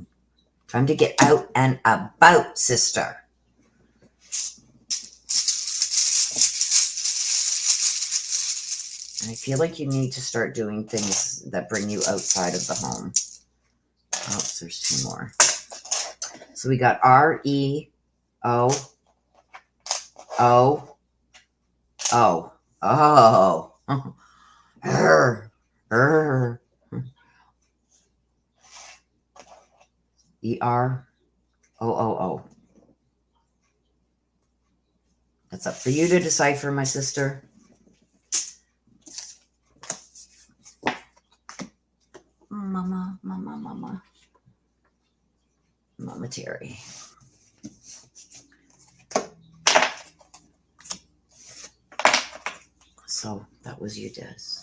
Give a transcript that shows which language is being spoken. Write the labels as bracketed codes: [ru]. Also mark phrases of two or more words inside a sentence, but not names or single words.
[en] Time to get out and about, sister. And I feel like you need to start doing things that bring you outside of the home. Oh, there's two more. So we got R-E-O. Oh. E-R-O-O-O. That's up for you to decipher, my sister. Mama Terry. So that was you, Des.